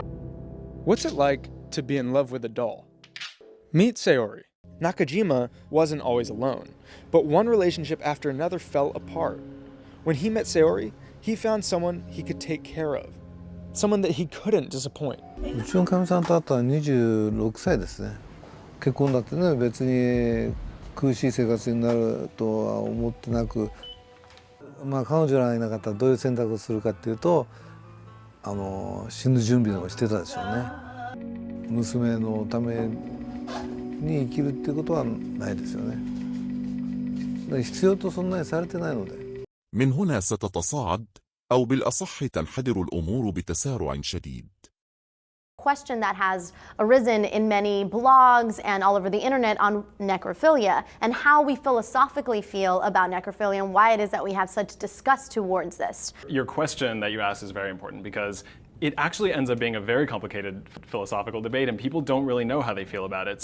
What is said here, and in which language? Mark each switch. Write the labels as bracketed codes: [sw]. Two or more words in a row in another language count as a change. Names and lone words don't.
[en] What's it like to be in love with a doll? Meet Sayori. Nakajima wasn't always alone, but one relationship after another fell apart. When he met Sayori, he found someone he could take care of, someone that he couldn't disappoint. [ja] うちのかみさんと会ったのは26歳ですね。結婚だってね、別に苦しい生活になるとは思ってなく、まあ彼女らがいなかったらどういう選択をするかっていうと、死ぬ準備をしてたでしょうね。娘のために生きるっていうことはないですよね。だから必要とそんなにされてないので。 [ar] من هنا ستتصاعد أو بالأصح تنحدر الأمور بتسارع شديد. [en] Question that has arisen in many blogs and all over the internet on necrophilia and how we philosophically feel about necrophilia and why it is that we have such disgust towards this. Your question that you asked is very important because it actually ends up being a very complicated philosophical debate, and people don't really know how they feel about it.